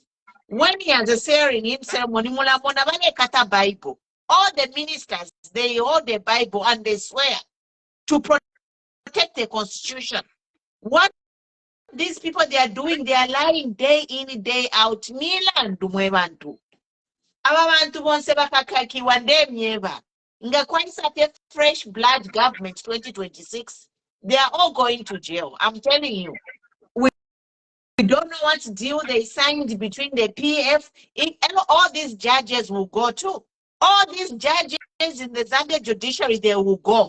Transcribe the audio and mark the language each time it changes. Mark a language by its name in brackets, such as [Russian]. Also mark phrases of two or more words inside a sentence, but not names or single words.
[English] When he has a saying in ceremony, Bible. All the ministers, they hold the Bible and they swear to protect the constitution. What these people they are doing, they are lying day in, day out. [Bemba] Milandu mwebantu. Ababantu bonse bakakakiwa ndemyeba. Nga kwaisa [English] fresh blood government 2026. They are all going to jail. I'm telling you. We don't know what deal they signed between the PF. All these judges will go too. All these judges in the Zambia judiciary, they will go.